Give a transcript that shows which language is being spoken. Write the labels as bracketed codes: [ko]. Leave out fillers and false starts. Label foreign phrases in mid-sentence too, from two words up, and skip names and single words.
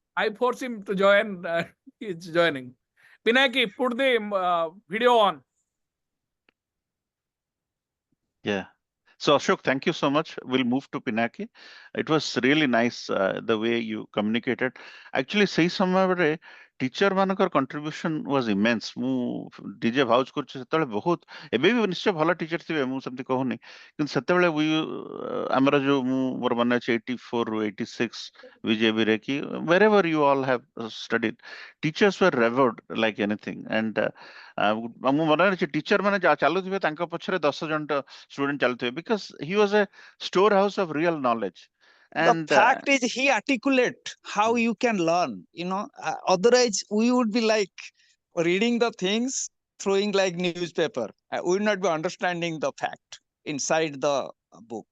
[en] I force him to join. He's joining. Pinaki, put the video on. Yeah. So Ashok, thank you so much. We'll move to Pinaki. It was really nice the way you communicated. Actually, [or] ସେଇ ସମୟରେ ଟିଚର ମାନଙ୍କର [en] contribution was immense. [or] ମୁଁ ଡିଜେ ଭାଉଜ କରୁଛି ସେତେବେଳେ ବହୁତ, ଏବେ ବି ନିଶ୍ଚୟ ଭଲ ଟିଚର ଥିବେ, ମୁଁ ସେମିତି କହୁନି, କିନ୍ତୁ ସେତେବେଳେ ଆମର ଯୋଉ ମୋର ମନେ ଅଛି 84 ରୁ 86 ବିଜେବିରେ କି [en] wherever you all have studied, teachers were revered like anything. [or] And ମୁଁ ମନେ ଅଛି ଟିଚର ମାନେ ଚାଲୁଥିବେ ତାଙ୍କ ପଛରେ 10 ଜଣ student ଚାଲୁଥିବେ, [en] because he was a storehouse of real knowledge. The And fact is, he articulate how you can learn. Otherwise we would be like reading the things, throwing like newspaper. We would not be understanding the fact inside the book.